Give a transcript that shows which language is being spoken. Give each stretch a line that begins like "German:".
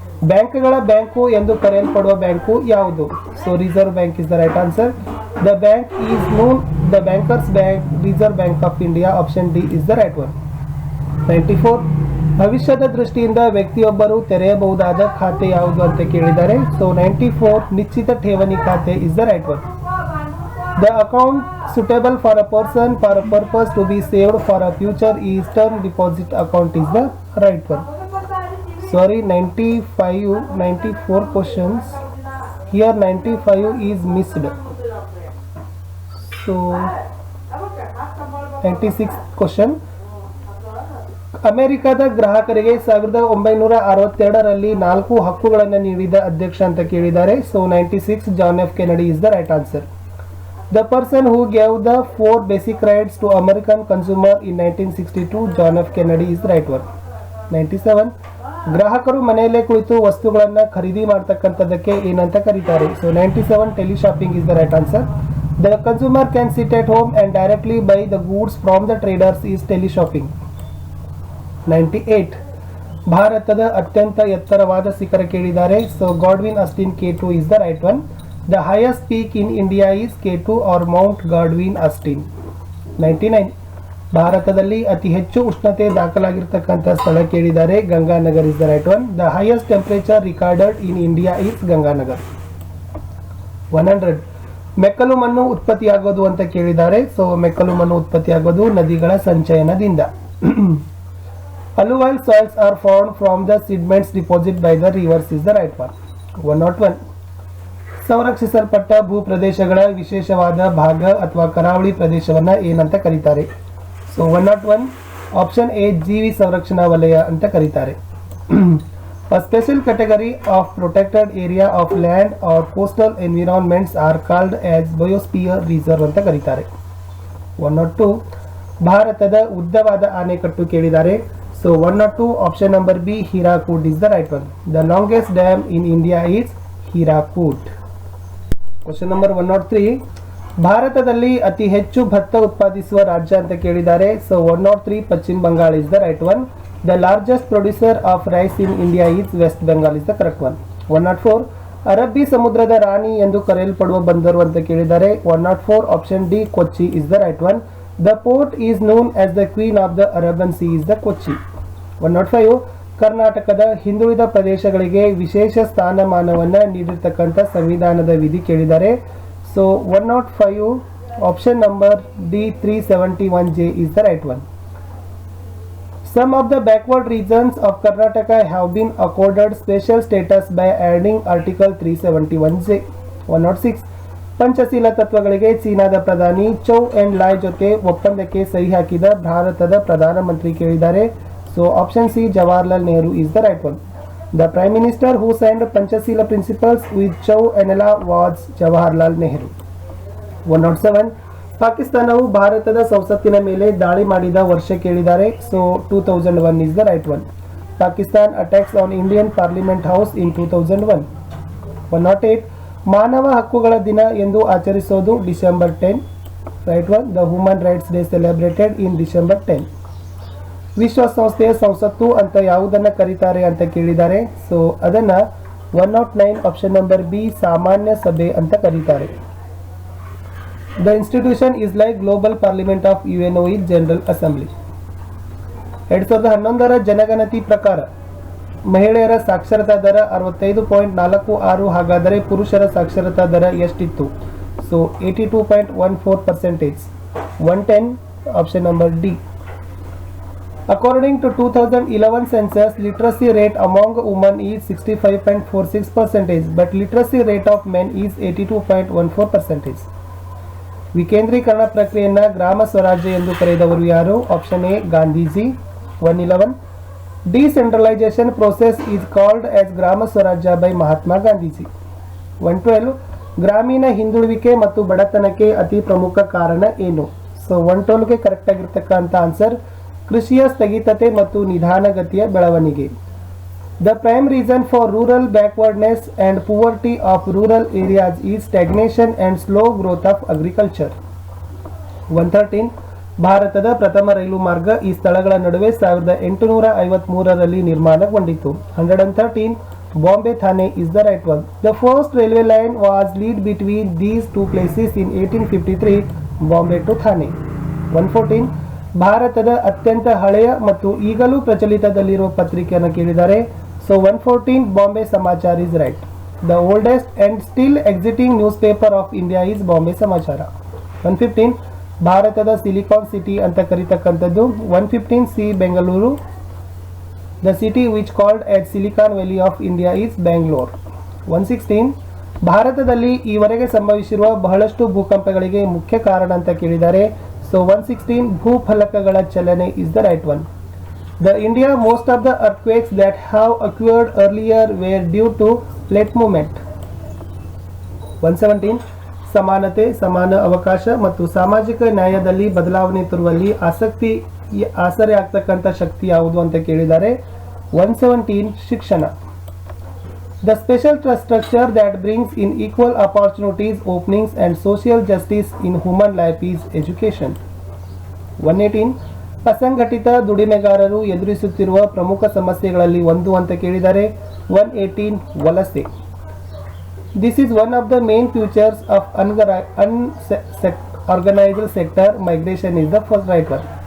Kannada: ಬ್ಯಾಂಕ್ಗಳ ಬ್ಯಾಂಕು ಎಂದು ಕರೆಯಲ್ಪಡುವ ಬ್ಯಾಂಕು ಯಾವುದು?
English: So reserve bank is the right answer. The bank is known the bankers bank, reserve bank of India. Option D is the right one.
Kannada: 94. ಭವಿಷ್ಯದ ದೃಷ್ಟಿಯಿಂದ ವ್ಯಕ್ತಿಯೊಬ್ಬರು ತೆರೆಯಬಹುದಾದ ಖಾತೆ ಯಾವುದು ಅಂತ ಕೇಳಿದ್ದಾರೆ.
English: so 94
Kannada: ನಿಶ್ಚಿತ ಠೇವಣಿ ಖಾತೆ
English: Is the right one. The account suitable for a person for a purpose to be saved for a future is term deposit account is the right one. Sorry, 94 questions. Here 95 is missed. So 96th question.
Kannada: ಅಮೆರಿಕದ ಗ್ರಾಹಕರಿಗೆ 1962ರಲ್ಲಿ 4 ಹಕ್ಕುಗಳನ್ನು ನೀಡಿದ ಅಧ್ಯಕ್ಷ ಅಂತ ಕೇಳಿದ್ದಾರೆ.
English: So 96 John F Kennedy is the right answer. The person who gave the 4 basic rights to American consumer in 1962, John F. Kennedy is the right one. 97.
Kannada: ಗ್ರಾಹಕರು ಮನೆಯಲ್ಲೇ ಕುಳಿತು ವಸ್ತುಗಳನ್ನು ಖರೀದಿ ಮಾಡತಕ್ಕಂಥದ್ದಕ್ಕೆ ಏನಂತ ಕರೀತಾರೆ?
English: So 97 teleshopping is the right answer. The consumer can sit at home and directly buy the goods from the traders is teleshopping. 98.
Kannada: ಭಾರತದ ಅತ್ಯಂತ ಎತ್ತರವಾದ ಶಿಖರ ಕೇಳಿದ್ದಾರೆ.
English: So Godwin Austen K2 is the right one. The highest peak in India is K2 or Mount Godwin Austen. 99.
Kannada: ಭಾರತದಲ್ಲಿ ಅತಿ ಹೆಚ್ಚು ಉಷ್ಣತೆ ದಾಖಲಾಗಿರ್ತಕ್ಕಂಥ ಸ್ಥಳ ಕೇಳಿದ್ದಾರೆ.
English: Ganganagar is the right one. The highest temperature recorded in India is Ganganagar. 100.
Kannada: ಮೆಕ್ಕಲು ಮಣ್ಣು ಉತ್ಪತ್ತಿಯಾಗೋದು ಅಂತ ಕೇಳಿದ್ದಾರೆ. ಸೊ ಮೆಕ್ಕಲು ಮಣ್ಣು ಉತ್ಪತ್ತಿಯಾಗೋದು ನದಿಗಳ ಸಂಚಯನದಿಂದ.
English: Alluvial soils are formed from the sediments deposited by the rivers is the right one. 101.
Kannada: ಸಂರಕ್ಷಿಸಲ್ಪಟ್ಟ ಭೂಪ್ರದೇಶಗಳ ವಿಶೇಷವಾದ ಭಾಗ ಅಥವಾ ಕರಾವಳಿ ಪ್ರದೇಶವನ್ನ ಏನಂತ ಕರೀತಾರೆ? ಸೊ 101 ಆಪ್ಷನ್ ಎ ಜೀವಿ ಸಂರಕ್ಷಣಾ ವಲಯ ಅಂತ ಕರೀತಾರೆ.
English: A special category of protected area of land or coastal environments are called as biosphere reserve
Kannada: ಅಂತ ಕರೀತಾರೆ. 102 ಭಾರತದ ಉದ್ದವಾದ ಆಣೆಕಟ್ಟು ಕೇಳಿದ್ದಾರೆ.
English: So 102 option number B Hirakud is the right one. The longest dam in India is Hirakud.
Kannada: Question number 103 ಭಾರತದಲ್ಲಿ ಅತಿ ಹೆಚ್ಚು ಭತ್ತ ಉತ್ಪಾದಿಸುವ ರಾಜ್ಯ ಅಂತ ಕೇಳಿದ್ದಾರೆ.
English: So 103 Paschima Bangala is the right one. The largest producer of rice in India is West Bengal is the correct one.
Kannada: 104 ಅರಬ್ಬಿ ಸಮುದ್ರದ ರಾಣಿ ಎಂದು ಕರೆಯಲ್ಪಡುವ ಬಂದರು ಅಂತ ಕೇಳಿದ್ದಾರೆ.
English: 104 option D Kochi is the right one. The port is known as the queen of the Arabian sea is the Kochi.
Kannada: 105 ಕರ್ನಾಟಕದ ಹಿಂದುಳಿದ ಪ್ರದೇಶಗಳಿಗೆ ವಿಶೇಷ ಸ್ಥಾನಮಾನವನ್ನು ನೀಡಿರ್ತಕ್ಕಂಥ ಸಂವಿಧಾನದ ವಿಧಿ ಕೇಳಿದ್ದಾರೆ.
English: So 105 option number D 371J is the right one. Some of the backward regions of Karnataka have been accorded special status by adding Article 371J.
Kannada: 106 Panchsheel ತತ್ವಗಳಿಗೆ ಚೀನಾದ ಪ್ರಧಾನಿ ಚೌ ಎನ್ ಲಾಯ್ ಜೊತೆ ಒಪ್ಪಂದಕ್ಕೆ ಸಹಿ ಹಾಕಿದ ಭಾರತದ ಪ್ರಧಾನಮಂತ್ರಿ ಕೇಳಿದ್ದಾರೆ.
English: So option C Jawaharlal Nehru is the right one. The Prime Minister who signed Panchashila principles with Chow Enela was Jawaharlal Nehru.
Kannada: 107 ಪಾಕಿಸ್ತಾನವು ಭಾರತದ ಸಂಸತ್ತಿನ ಮೇಲೆ ದಾಳಿ ಮಾಡಿದ ವರ್ಷ ಕೇಳಿದ್ದಾರೆ.
English: So 2001 is the right one. Pakistan attacks on Indian Parliament House in 2001.
Kannada: 108 ಮಾನವ ಹಕ್ಕುಗಳ ದಿನ ಎಂದು ಆಚರಿಸೋದು December 10. Right one.
English: The human rights day celebrated in December 10.
Kannada: ವಿಶ್ವಸಂಸ್ಥೆಯ ಸಂಸತ್ತು ಅಂತ ಯಾವುದನ್ನು ಕರೀತಾರೆ ಅಂತ ಕೇಳಿದ್ದಾರೆ. ಸೊ ಅದನ್ನ 109 ಆಪ್ಷನ್ ನಂಬರ್ ಬಿ ಸಾಮಾನ್ಯ ಸಭೆ ಅಂತ ಕರೀತಾರೆ.
English: The institution is like global parliament of UNO is general assembly.
Kannada: 2011ರ ಜನಗಣತಿ ಪ್ರಕಾರ ಮಹಿಳೆಯರ ಸಾಕ್ಷರತಾ ದರ 65.46, ಹಾಗಾದರೆ ಪುರುಷರ ಸಾಕ್ಷರತಾ ದರ ಎಷ್ಟಿತ್ತು?
English: So 82.14%. 110 option number D. According to 2011 census, literacy rate among women is 65.46%, but literacy rate of men is 82.14%.
Kannada: ವಿಕೇಂದ್ರೀಕರಣ ಪ್ರಕ್ರಿಯೆಯನ್ನು ಗ್ರಾಮ ಸ್ವರಾಜ್ಯ ಎಂದು ಕರೆದವರು ಯಾರು?
English: Option A Gandhiji. 111 decentralisation process is called as gram swaraj by Mahatma Gandhiji.
Kannada: 112 ಗ್ರಾಮೀಣ ಹಿಂದುಳುವಿಕೆ ಮತ್ತು ಬಡತನಕ್ಕೆ ಅತಿ ಪ್ರಮುಖ ಕಾರಣ ಏನು? ಸೊ 112ಗೆ ಕರೆಕ್ಟ್ ಆಗಿರ್ತಕ್ಕಂಥ ಆನ್ಸರ್ ಕೃಷಿಯ ಸ್ಥಗಿತತೆ ಮತ್ತು ನಿಧಾನಗತಿಯ ಬೆಳವಣಿಗೆ.
English: The prime reason for rural backwardness and poverty of rural areas is stagnation and slow growth of agriculture.
Kannada: 113 ಭಾರತದ ಪ್ರಥಮ ರೈಲು ಮಾರ್ಗ ಈ ಸ್ಥಳಗಳ ನಡುವೆ 1853ರಲ್ಲಿ ನಿರ್ಮಾಣಗೊಂಡಿತು. 113
English: Bombay Thane is the right one. The first railway line was laid between these two places in 1853, Bombay to Thane. 114.
Kannada: ಭಾರತದ ಅತ್ಯಂತ ಹಳೆಯ ಮತ್ತು ಈಗಲೂ ಪ್ರಚಲಿತದಲ್ಲಿರುವ ಪತ್ರಿಕೆಯನ್ನು ಕೇಳಿದ್ದಾರೆ.
English: So 114 Bombay Samachar is right. The oldest and still existing news paper of India is Bombay Samachar.
Kannada: 115 ಭಾರತದ ಸಿಲಿಕಾನ್ ಸಿಟಿ ಅಂತ ಕರೀತಕ್ಕಂಥದ್ದು 115 C Bengaluru.
English: The city which called at silicon valley of India is Bangalore.
Kannada: 116 ಭಾರತದಲ್ಲಿ ಈವರೆಗೆ ಸಂಭವಿಸಿರುವ ಬಹಳಷ್ಟು ಭೂಕಂಪಗಳಿಗೆ ಮುಖ್ಯ ಕಾರಣ ಅಂತ ಕೇಳಿದ್ದಾರೆ.
English: so 116
Kannada: ಭೂಫಲಕಗಳ ಚಲನೆ
English: Is the right one. The India most of the earthquakes that have occurred earlier were due to plate movement.
Kannada: 117 ಸಮಾನತೆ, ಸಮಾನ ಅವಕಾಶ ಮತ್ತು ಸಾಮಾಜಿಕ ನ್ಯಾಯದಲ್ಲಿ ಬದಲಾವಣೆ ತರುವಲ್ಲಿ ಆಸರೆ ಆಗ್ತಕ್ಕಂಥ ಶಕ್ತಿ ಯಾವುದು ಅಂತ ಕೇಳಿದ್ದಾರೆ. 117 ಶಿಕ್ಷಣ.
English: The special trust structure that brings in equal opportunities, openings and social justice in human life is education.
Kannada: 118 ಅಸಂಘಟಿತ ದುಡಿಮೆಗಾರರು ಎದುರಿಸುತ್ತಿರುವ ಪ್ರಮುಖ ಸಮಸ್ಯೆಗಳಲ್ಲಿ ಒಂದು ಅಂತ ಕೇಳಿದ್ದಾರೆ. 118 ವಲಸೆ.
English: This is one of the main features of unorganized sector migration is the first right one.